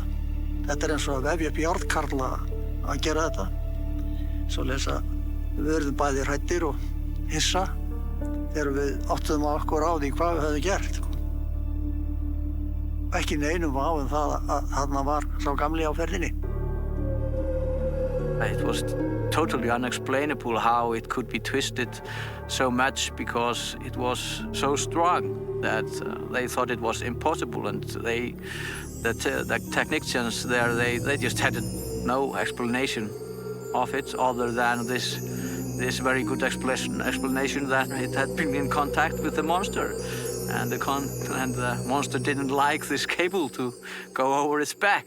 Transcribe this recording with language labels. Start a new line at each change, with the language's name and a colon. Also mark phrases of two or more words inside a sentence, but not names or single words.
Icelandic: Þetta eins og að vefja upp járnkarla að gera þetta. Svoleiðis að við verðum bæði hræddir og hissa þegar við áttuðum okkur á því hvað við höfðum gert. Ekki neinum vafa það að þarna var sá gamli á ferðinni.
English: It was totally unexplainable how it could be twisted so much because it was so strong that they thought it was impossible, and the technicians there, they just had no explanation of it other than this very good explanation that it had been in contact with the monster, and the monster didn't like this cable to go over its back.